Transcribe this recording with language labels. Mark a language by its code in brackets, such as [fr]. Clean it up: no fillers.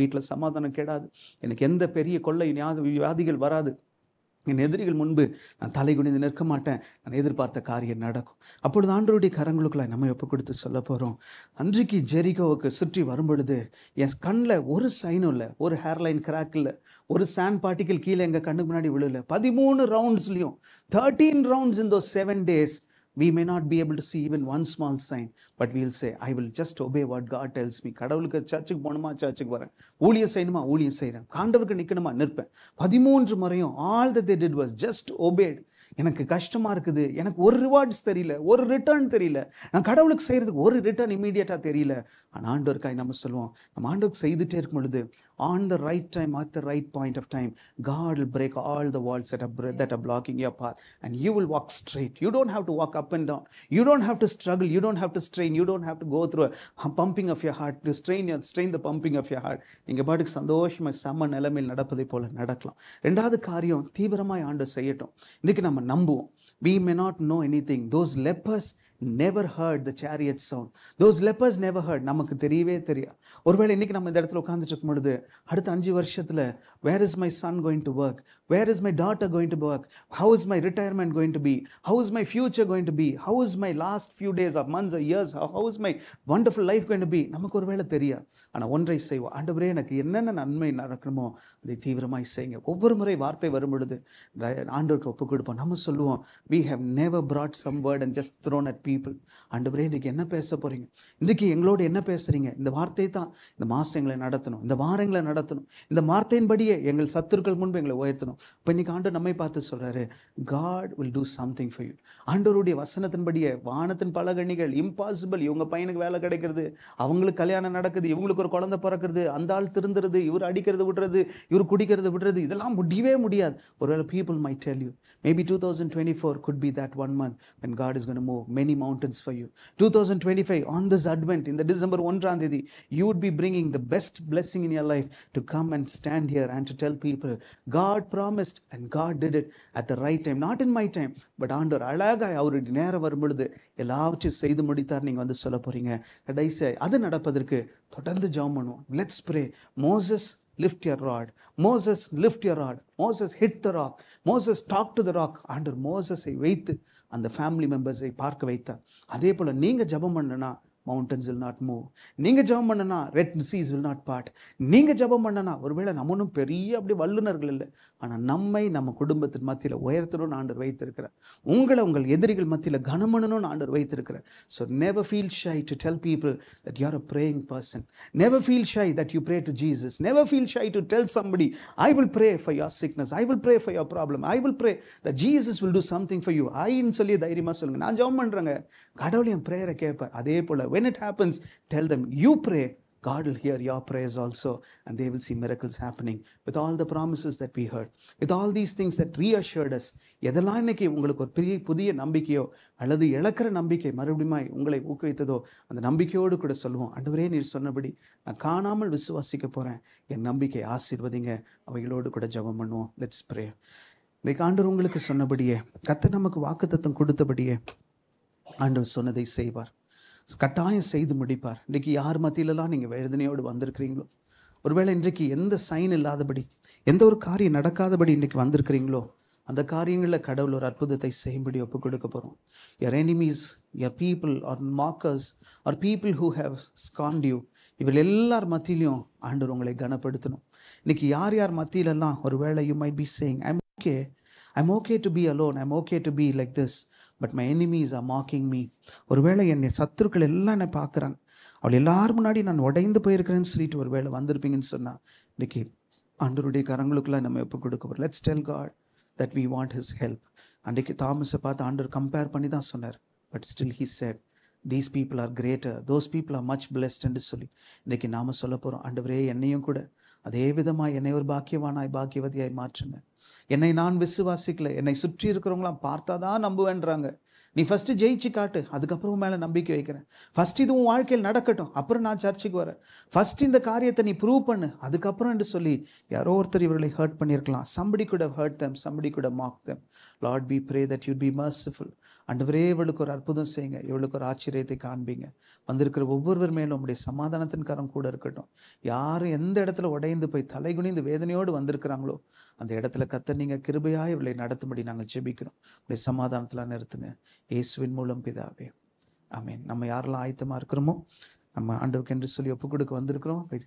[ta] வீட்டில் சமாதானம் கெடாது, எனக்கு எந்த பெரிய கொள்ளை வியாதிகள் வராது, என் எதிரிகள் முன்பு நான் தலை குனிந்து நிற்க மாட்டேன், நான் எதிர்பார்த்த காரியம் நடக்கும். அப்பொழுது ஆண்டவருடைய கரங்களுக்குள்ள நம்ம ஒப்பு கொடுத்து சொல்ல போகிறோம். அன்றைக்கு ஜெரிகோவுக்கு சுற்றி வரும்பொழுது என் கண்ணில் ஒரு சைனும் இல்லை, ஒரு ஹேர்லைன் கிராக் இல்லை, ஒரு சாண்ட் பார்ட்டிக்கல் கீழே எங்கள் கண்ணுக்கு முன்னாடி விழல. 13 ரவுண்ட்ஸ்லையும் [en] 13 rounds in those 7 days we may not be able to see even one small sign, but we'll say I will just obey what God tells me. [ta] கடவுளுக்கு சர்ச்சுக்கு போகணுமா சர்ச்சுக்கு வரேன், ஊழியம் செய்யணுமா ஊழியம் செய்கிறேன், ஆண்டவருக்கு நிற்கணுமா நிற்பேன். 13 முறையும் [en] all that they did was just obeyed. [ta] எனக்கு கஷ்டமாக இருக்குது, எனக்கு ஒரு ரிவார்ட்ஸ் தெரியல, ஒரு ரிட்டர்ன் தெரியல, நான் கடவுளுக்கு செய்கிறதுக்கு ஒரு ரிட்டர்ன் இமீடியட்டாக தெரியல. ஆனால் ஆண்டவருக்காய் நம்ம சொல்லுவோம், நம்ம ஆண்டவருக்கு செய்துட்டே இருக்கும் பொழுது [en] on the right time, at the right point of time, God will break all the walls that are blocking your path and you will walk straight. You don't have to walk up and down, you don't have to struggle, you don't have to strain, you don't have to go through a pumping of your heart to strain the pumping of your heart. [ta] நீங்கள் பாட்டுக்கு சந்தோஷமாக சம நிலைமையில் நடப்பதை போல நடக்கலாம். ரெண்டாவது காரியம், தீவிரமாய் ஆண்டவர் செய்யட்டும். இன்றைக்கு நம்ம நம்புவோம். [en] We may not know anything. Those lepers never heard the chariot sound. Those lepers never heard. [ta] நமக்கு தெரியவே தெரியாது. ஒருவேளை இன்னைக்கு நம்ம இந்த இடத்துல உட்கார்ந்துட்டு இருக்கும் பொழுது அடுத்த 5 வருஷத்துல [en] where is my son going to work, where is my daughter going to work, how is my retirement going to be, how is my future going to be, how is my last few days or months or years, how is my wonderful life going to be, [ta] நமக்கு ஒருவேளை தெரியாது. ஆனால் ஒன்றை செய்வோம், ஆண்டவரே எனக்கு என்னென்ன நன்மை நடக்கணுமோ அதை தீவிரமாய் செய்யுங்க. ஒவ்வொரு முறை வார்த்தை வரும் பொழுது ஆண்டவருக்கு ஒப்பு கொடுப்போம். நம்ம சொல்லுவோம், [en] we have never brought some word and just thrown at people. [ta] ஆண்டவரே இன்றைக்கு என்ன பேச போறீங்க, இன்றைக்கு எங்களோடு என்ன பேசுறீங்க, இந்த வார்த்தை தான் இந்த மாசங்களை நடத்தணும், இந்த வாரங்களை நடத்தணும், இந்த வார்த்தையின்படியே எங்கள் சத்துருக்கள் முன்பு எங்களை உயர்த்தணும். இப்போ இன்னைக்கு ஆண்டவர் நம்மை பார்த்து சொல்றாரு, [en] God will do something for you. [ta] ஆண்டவருடைய வசனத்தின்படியே வானத்தின் பல கண்ணிகள் இம்பாசிபிள், இவங்க பையனுக்கு வேலை கிடைக்கிறது, அவங்களுக்கு கல்யாணம் நடக்குது, இவங்களுக்கு ஒரு குழந்தை பிறக்கிறது, அந்த ஆள் திருந்துறது, இவர் அடிக்கிறது விடுறது, இவர் குடிக்கிறது விடுறது, இதெல்லாம் முடியவே முடியாது. [en] ஒருவேளை people might tell you, maybe 2024 could be that one month when God is going to move many mountains for you. 2025 on this Advent, in the December 1ஆம் தேதி, you would be bringing the best blessing in your life to come and stand here and to tell people God promised and God did it at the right time, not in my time, but [ta] ஆண்டவர் அழகாய் அவருடைய நேரம் வரும் பொழுது எல்லாவற்றையும் செய்து முடித்தார். நீங்கள் வந்து சொல்ல போறீங்க. கடைசி அது நடப்பதற்கு தொடர்ந்து ஜெபம் பண்ணுவோம். [en] Let's pray. Moses, lift your rod. Moses, lift your rod. Moses, hit the rock. Moses, talk to the rock. [ta] ஆண்டவர் மோசஸை வைத்து அந்த ஃபேமிலி மெம்பர்ஸை பார்க்க வைத்தார். அதே போல் நீங்கள் ஜெபம் பண்ணனா [en] mountains will not move. [ta] நீங்க ஜெபம் பண்ணனா [en] red seas will not part. [ta] நீங்க ஜெபம் பண்ணனா ஒருவேளை நம்மனும் பெரிய அப்படி வல்லுனர்கள் இல்லை, ஆனால் நம்மை நம்ம குடும்பத்தின் மத்தியில் உயர்த்தணும்னு ஆண்டவர் வைத்திருக்கிறார். உங்களை உங்கள் எதிரிகள் மத்தியில் கனமணணும்னு ஆண்டவர் வைத்திருக்கிறார். [en] So never feel shy to tell people that you are a praying person. Never feel shy that you pray to Jesus. Never feel shy to tell somebody, I will pray for your sickness, I will pray for your problem, I will pray that Jesus will do something for you. [ta] ஐன்னு சொல்லி தைரியமா சொல்லுங்க, நான் ஜெபம் பண்றேங்க, கடவுள் என் பிரேயரை கேட்பார். அதே போல [en] when it happens, tell them, you pray, God will hear your prayers also, and they will see miracles happening with all the promises that we heard, with all these things that reassured us. [ta] எதெல்லாம் இன்னைக்கு உங்களுக்கு ஒரு பெரிய புதிய நம்பிக்கையோ அல்லது இழக்கிற நம்பிக்கை மறுபடியும் உங்களை ஊக்குவித்ததோ அந்த நம்பிக்கையோடு கூட சொல்லுவோம், ஆண்டவரே நீர் சொன்னபடி நான் காணாமல் விசுவாசிக்க போகிறேன், என் நம்பிக்கை ஆசீர்வதிங்க. அவைகளோடு கூட ஜெபம் பண்ணுவோம். [en] Let's pray. [ta] இன்னைக்கு ஆண்டவர் உங்களுக்கு சொன்னபடியே, கர்த்தர் நமக்கு வாக்குத்தத்தம் கொடுத்தபடியே ஆண்டவர் சொன்னதை செய்வார், கட்டாயம் செய்து முடிப்பார். இன்றைக்கு யார் மத்தியிலலாம் நீங்கள் வேதனையோடு வந்திருக்கிறீங்களோ, ஒருவேளை இன்றைக்கு எந்த சைன் இல்லாதபடி, எந்த ஒரு காரியம் நடக்காதபடி இன்றைக்கு வந்திருக்கிறீங்களோ, அந்த காரியங்களில் கடவுள் ஒரு அற்புதத்தை செய்யும்படி ஒப்பு கொடுக்க போகிறோம். [en] your enemies, your people or mockers or people who have scorned you, [ta] இவர்கள் எல்லார் மத்தியிலையும் ஆண்டவர் உங்களை கனப்படுத்தணும். இன்னைக்கு யார் யார் மத்தியிலெல்லாம் ஒருவேளை [en] you might be saying I'm okay to be alone, I'm okay to be like this, but my enemies are mocking me. [ta] ஒருவேளை என்னை சத்துருக்கள் எல்லாம் என்னை பார்க்குறாங்க, அவள் எல்லாரும் முன்னாடி நான் உடைந்து போயிருக்கிறேன்னு சொல்லிட்டு ஒருவேளை வந்திருப்பீங்கன்னு சொன்னால் இன்றைக்கி ஆண்டவருடைய கரங்களுக்குள்ள நம்ம ஒப்பு கொடுக்க போகிறோம். [en] Let's tell God that we want his help. [ta] அன்றைக்கு தாமஸை பார்த்து ஆண்டவர் கம்பேர் பண்ணி தான் சொன்னார், but still [en] he said these people are greater, those people are much blessed [ta] என்று சொல்லி இன்றைக்கி நாம் சொல்ல போகிறோம், ஆண்டவரே என்னையும் கூட அதே விதமாக என்னை ஒரு பாக்கியவானாய் பாக்கியவதியாய் மாற்றுங்க. என்னை நான் விசுவாசிக்கல, என்னை சுற்றி இருக்கிறவங்களாம் பார்த்தா தான் நம்புவேன்றாங்க. நீ ஃபஸ்ட்டு ஜெயிச்சு காட்டு, அதுக்கப்புறம் மேலே நம்பிக்கை வைக்கிறேன். ஃபஸ்ட் இது உன் வாழ்க்கையில் நடக்கட்டும், அப்புறம் நான் சர்ச்சுக்கு வரேன். ஃபஸ்ட் இந்த காரியத்தை நீ ப்ரூவ் பண்ணு, அதுக்கப்புறம் என்று சொல்லி யாரோ ஒருத்தர் இவர்களை ஹர்ட் பண்ணியிருக்கலாம். [en] somebody could have hurt them, somebody could have mocked them. Lord, we pray that you'd be merciful. [ta] ஆண்டவரே இவளுக்கு ஒரு அற்புதம் செய்யுங்க, இவளுக்கு ஒரு ஆச்சரியத்தை காண்பீங்க. வந்திருக்கிற ஒவ்வொருவர் மேலும் உங்களுடைய சமாதானத்தின் கரம் கூட இருக்கட்டும். யாரும் எந்த இடத்துல உடைந்து போய் தலைகுனிந்து வேதனையோடு வந்திருக்கிறாங்களோ அந்த இடத்துல கர்த்தர் நீங்கள் கிருபையாய் இவளை நடத்தும்படி நாங்கள் ஜெபிக்கிறோம். உங்களுடைய சமாதானத்தில் நிறுத்துங்க, இயேசுவின் மூலம் பிதாவே, ஆமென். நம்ம யாரெல்லாம் ஆயத்தமாக இருக்கிறோமோ, நம்ம ஆண்டவருக்கு என்று சொல்லி ஒப்பு கொடுக்க வந்திருக்கிறோம்.